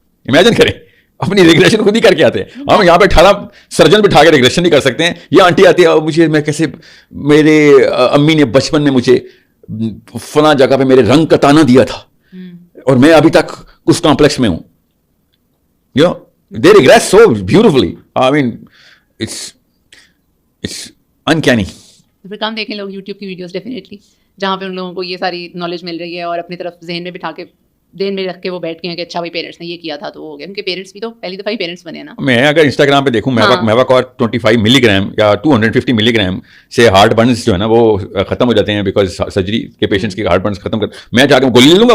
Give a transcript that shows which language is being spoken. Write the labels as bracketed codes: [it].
[ur] Imagine کریں اپنی regression خود ہی کر کے آتے ہیں. ہم یہاں پہ 18 سرجن بٹھا کے ریگریشن نہیں کر سکتے ہیں. یہ آنٹی آتی ہے مجھے، میں کیسے، میرے امی نے بچپن میں مجھے فلاں جگہ پہ میرے رنگ کا تانا دیا تھا اور میں ابھی تک اس کمپلیکس میں ہوں. [en] they regress so beautifully. I mean it's uncanny. [ur] پھر کم دیکھیں لوگ یوٹیوب کی ویڈیوز ڈیفینیٹلی، جہاں پہ ان لوگوں کو یہ ساری نالج مل رہی ہے اور اپنی طرف ذہن میں بٹھا کے، ذہن میں رکھ کے وہ بیٹھ گئے ہیں کہ اچھا بھائی پیرنٹس نے یہ کیا تھا تو ہو گیا. ان کے پیرنٹس بھی تو پہلی دفعہ ہی پیرنٹس بنے نا. میں اگر انسٹاگرام پہ دیکھوں میواکور 25 ملی گرام یا 250 ملی گرام سے ہارٹ برنس جو ہے نا وہ ختم ہو جاتے ہیں بیکاز سرجری کے پیشنٹس کی ہارٹ برنس ختم کر، میں جا کے گولی لے لوں گا.